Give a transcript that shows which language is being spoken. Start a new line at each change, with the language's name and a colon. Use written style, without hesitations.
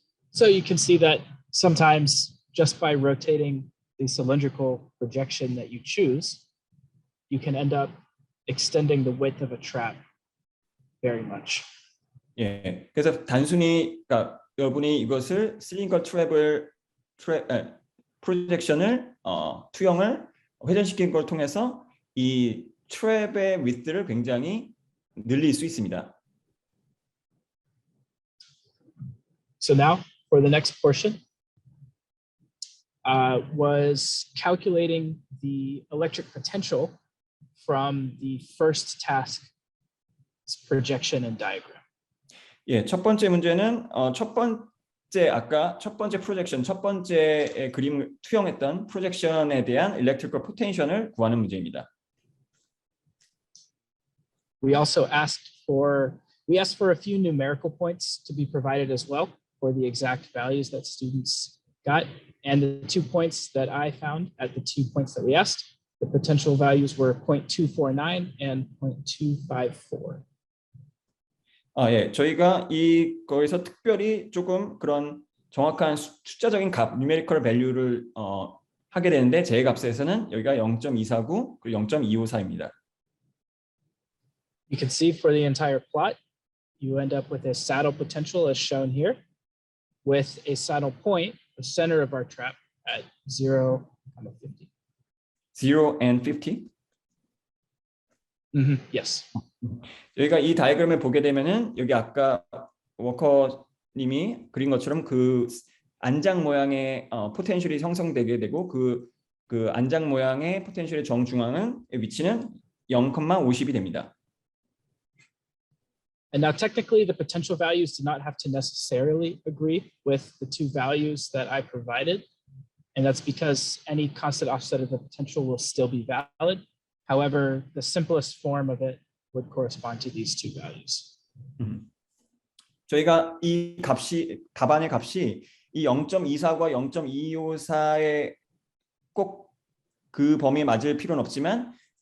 English: So you can see that sometimes just by rotating the cylindrical projection that you choose, you can end up extending the width of a trap very much.
Korean: 예, 그래서 단순히 그러니까 여러분이 이것을 실링걸 트랩을 프로젝션을 투영을 회전시킨 걸 통해서 이 트랩의 위드를 굉장히 늘릴 수 있습니다.
English: So now for the next portion was calculating the electric potential from the first task's projection and diagram.
Korean: 예, 첫 번째 문제는 아까 첫 번째 프로젝션, 첫 번째 그림을 투영했던 프로젝션에 대한 일렉트리컬 포텐셜을 구하는 문제입니다.
English: We asked for a few numerical points to be provided as well for the exact values that students got. And the 2 points that I found at the 2 points that we asked, the potential values were 0.249 and 0.254.
Korean: 예, 저희가 거기서 특별히 조금 그런 정확한 숫자적인 값, numeral value를 하게 되는데 제 값에서는 여기가 0.249 그리고 0.254입니다.
English: You can see for the entire plot, you end up with a saddle potential as shown here, with a saddle point, the center of our trap, at 0, 50. 0 and 50? Yes.
Korean: 여기가 이 다이그램을 보게 되면은 여기 아까 워커님이 그린 것처럼 그 안장 모양의 포텐셜이 형성되게 되고 그 안장 모양의 포텐셜의 정중앙은 위치는 0,50이 됩니다.
English: And now technically the potential values do not have to necessarily agree with the two values that I provided. And that's because any constant offset of the potential will still be valid. However, the simplest form of it would correspond to these two values.
Korean: 저희가 이 답안의 값이 이 0.24과 0.254의 꼭 그 범위에 맞을 필요는 없습니다.